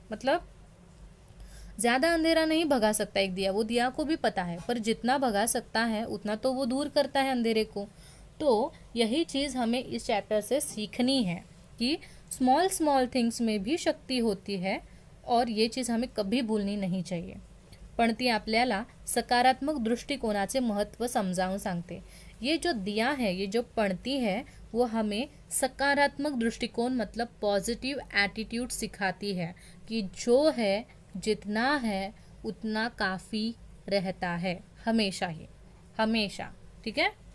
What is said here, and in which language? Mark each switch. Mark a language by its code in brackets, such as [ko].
[hi] मतलब ज़्यादा अंधेरा नहीं भगा सकता एक दिया, वो दिया को भी पता है, पर जितना भगा सकता है उतना तो वो दूर करता है अंधेरे को। तो यही चीज़ हमें इस चैप्टर से सीखनी है कि स्मॉल स्मॉल थिंग्स में भी शक्ति होती है, और ये चीज़ हमें कभी भूलनी नहीं चाहिए। [mr] पणती आपल्याला सकारात्मक दृष्टिकोनाचे महत्त्व समजावून सांगते। [hi] ये जो दिया है, ये जो पणती है, वो हमें सकारात्मक दृष्टिकोण मतलब पॉजिटिव एटीट्यूड सिखाती है कि जो है, जितना है उतना काफ़ी रहता है, हमेशा ही, हमेशा। ठीक है।